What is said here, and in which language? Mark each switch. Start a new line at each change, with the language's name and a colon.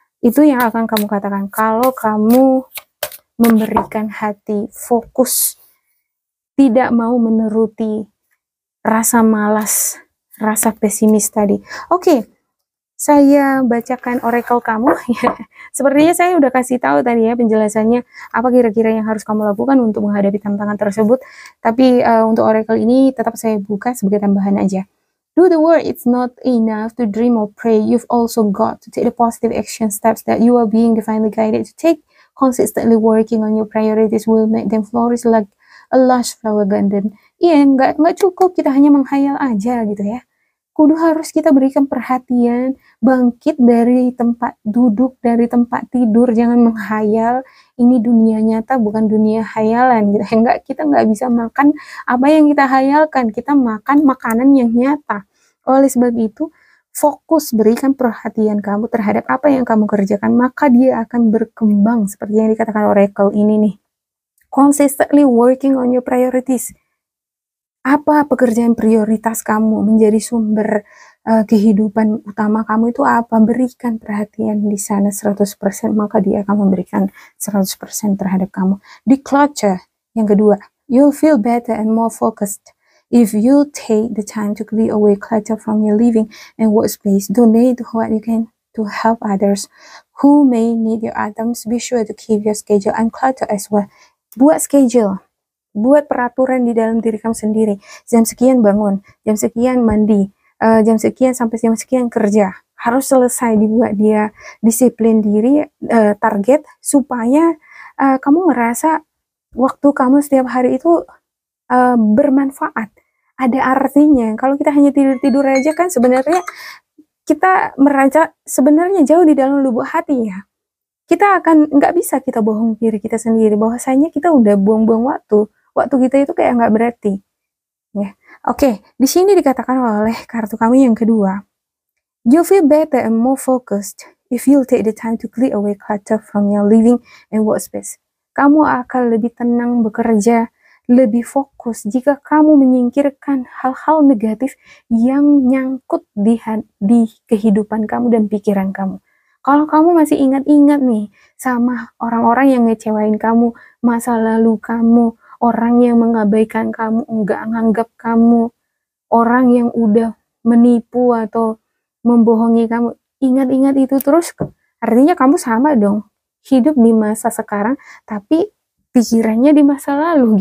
Indonesian: Itu yang akan kamu katakan kalau kamu memberikan hati, fokus, tidak mau menuruti rasa malas, rasa pesimis tadi. Oke, saya bacakan oracle kamu. Sepertinya saya udah kasih tahu tadi ya penjelasannya apa kira-kira yang harus kamu lakukan untuk menghadapi tantangan tersebut. Tapi untuk oracle ini tetap saya buka sebagai tambahan aja.
English: Do the work, it's not enough to dream or pray. You've also got to take the positive action steps that you are being divinely guided to take. Consistently working on your priorities will make them flourish like a lush flower garden.
Indonesian: Iya, nggak cukup kita hanya menghayal aja gitu ya. Kudu harus kita berikan perhatian, bangkit dari tempat duduk, dari tempat tidur, jangan menghayal. Ini dunia nyata, bukan dunia hayalan gitu. Kita nggak bisa makan apa yang kita hayalkan, kita makan makanan yang nyata. Oleh sebab itu, fokus berikan perhatian kamu terhadap apa yang kamu kerjakan, maka dia akan berkembang seperti yang dikatakan oracle ini nih.
English: Consistently working on your priorities.
Indonesian: Apa pekerjaan prioritas kamu, menjadi sumber kehidupan utama kamu itu apa? Berikan perhatian di sana 100%, maka dia akan memberikan 100% terhadap kamu.
English: Declutter,
Indonesian: yang kedua,
English: you'll feel better and more focused if you take the time to clear away clutter from your living and workspace. Donate what you can to help others who may need your items. Be sure to keep your schedule uncluttered as well.
Indonesian: Buat schedule, buat peraturan di dalam diri kamu sendiri. Jam sekian bangun, jam sekian mandi, jam sekian sampai jam sekian kerja. Harus selesai, dibuat dia disiplin diri, target supaya kamu ngerasa waktu kamu setiap hari itu bermanfaat. ada artinya. Kalau kita hanya tidur-tidur aja kan sebenarnya kita merancang sebenarnya jauh di dalam lubuk hati ya. Kita akan nggak bisa kita bohong diri kita sendiri bahwasanya kita udah buang-buang waktu. Waktu kita itu kayak nggak berarti. Ya. Oke, di sini dikatakan oleh kartu kami yang kedua.
English: You feel better and more focused if you take the time to clear away clutter from your living and workspace.
Indonesian: Kamu akan lebih tenang bekerja, lebih fokus jika kamu menyingkirkan hal-hal negatif yang nyangkut di kehidupan kamu dan pikiran kamu. Kalau kamu masih ingat-ingat nih sama orang-orang yang ngecewain kamu, masa lalu kamu, orang yang mengabaikan kamu, enggak nganggap kamu, orang yang udah menipu atau membohongi kamu, ingat-ingat itu terus, artinya kamu sama dong, hidup di masa sekarang, tapi pikirannya di masa lalu.